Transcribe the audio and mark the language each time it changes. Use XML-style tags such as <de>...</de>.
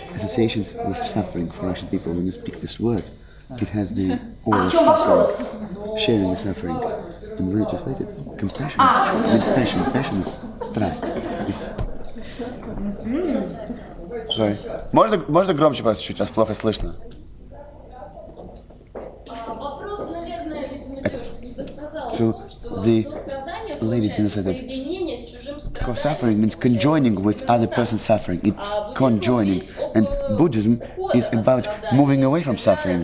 <en>Associations with suffering for Russian people. When you speak this word, it has the aura of suffering, sharing the suffering. And when you translate it, compassion means passion. Passion is страсть. Sorry.</en> <ru>Можно громче, пожалуйста, чуть, вас плохо слышно. Вопрос, наверное, видимо, девушка не досказала,</ru> <en>So</en> <ru>что сострадание</ru> <en>lady</en> <ru>said соединение с чужим страданием.</ru> <en>Co-suffering means conjoining with other person's suffering. It's conjoining. And Buddhism is about moving away from suffering.</en>